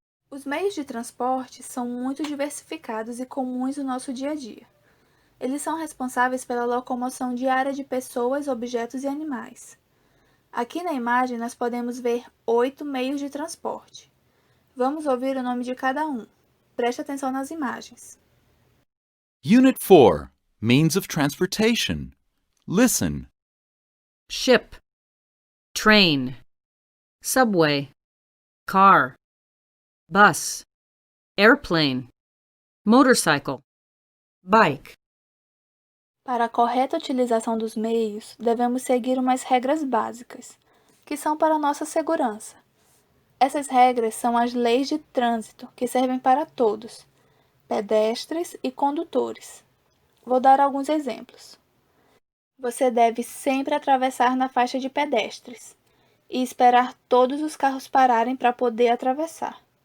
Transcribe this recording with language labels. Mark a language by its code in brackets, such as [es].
[pt] Os meios de transporte são muito diversificados e comuns no nosso dia a dia. Eles são responsáveis pela locomoção diária de pessoas, objetos e animais. Aqui na imagem nós podemos ver 8 meios de transporte. Vamos ouvir o nome de cada um. Preste atenção nas imagens. [en] Unit 4, Means of Transportation. Listen. Ship, train, subway, car, bus, airplane, motorcycle, bike. [pt] Para a correta utilização dos meios, devemos seguir umas regras básicas, que são para nossa segurança. Essas regras são as leis de trânsito, que servem para todos, pedestres e condutores. Vou dar alguns exemplos. Você deve sempre atravessar na faixa de pedestres e esperar todos os carros pararem para poder atravessar.